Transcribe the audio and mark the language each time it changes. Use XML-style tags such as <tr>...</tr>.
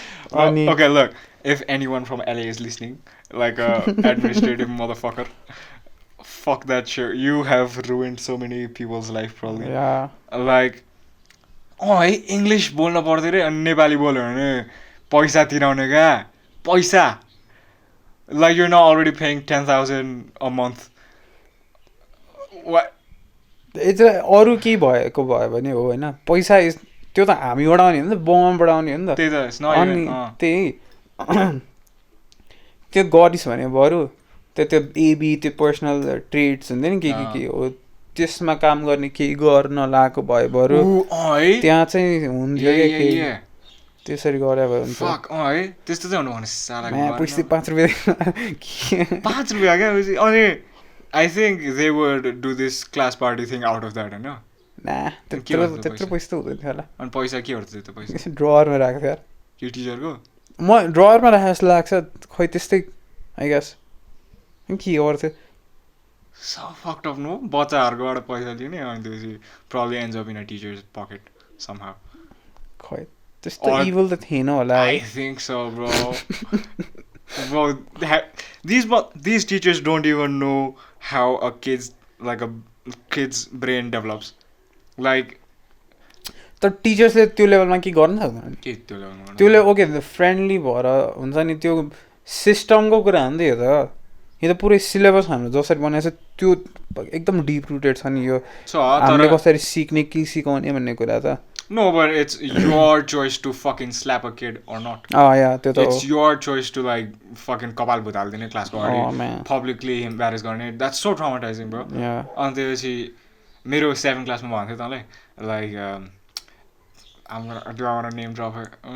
<en>Well, okay, look, if anyone from LA is listening, like a administrative motherfucker, fuck that shit. You have ruined so many people's life, probably. या</en> <ne>Like, है English बोल्न पर्दैन रे अनि नेपाली बोल्यो भने पैसा तिराउने क्या पैसा</ne> <en>like you're not already paying 10,000 a month. What?</en> <ne>अरू केही भएको भयो भने हो होइन पैसा त्यो त हामी बढाउने हो नि त बाउमा बढाउने हो नि त त्यही त</ne> <en>it's not</en> <ne>अनि</ne> <en>even</en> <ne>त्यही त्यो गरिस् भने बरु त्यो एबी त्यो पर्सनल ट्रेड्स हुन्छ नि के हो त्यसमा काम गर्ने केही गर्न लगाएको भए बरु है त्यहाँ चाहिँ हुन्थ्यो क्या केही त्यसरी गरे भए हुन्छ फक है त्यस्तो चाहिँ हुनु भने साला पैसा 5 रुपियाँ 5 रुपियाँ क्या अनि</ne> <en>I think they would do this class party thing out of that,</en> <ne>होइन त्यत्रो पैसा त हुँदैन थियो होला अनि पैसा के गर्छ त्यो पैसा ड्रवरमा राखेको थियो यार के टिचरको म ड्रवरमा राखे जस्तो लाग्छ खै त्यस्तै आई गेस के गर्थ्यो</ne> <en>So fucked up, no?</en> <ne>बच्चाहरूकोबाट पैसा लिने अनि त्यसपछि</ne> <en>probably ends up in a teacher's pocket somehow.</en> <ne>खै त्यस्तो इभल त थिएन होला</ne> <en>I think so, bro. Bro, these teachers don't even know how a kid's brain develops. Like</en> <ne>तर टिचर्सले त्यो लेभलमा के गर्न सक्दैन के त्यो लेभलमा त्यसले ओके फ्रेन्डली भएर हुन्छ नि त्यो सिस्टमको कुरा हो नि त यो त पुरै सिलेबस हाम्रो जसरी बनाएको छ त्यो एकदम डिप रुटेड छ नि यो हामीले कसरी सिक्ने के सिकाउने भन्ने कुरा त</ne> <en>No, but it's your choice to fucking slap a kid or not.</en> <ne>Yeah, त्यो त</ne> <en>It's your choice to like fucking</en> <ne>कपाल भुताल्दिने क्लासको अगाडि</ne> <en>publicly embarrass गर्ने. That's so traumatizing, bro.</en> <ne>अनि त्यसपछि मेरो 7th क्लासमा भन्थ्यो तँलाई</ne> <en>like I'm gonna name drop her.</en>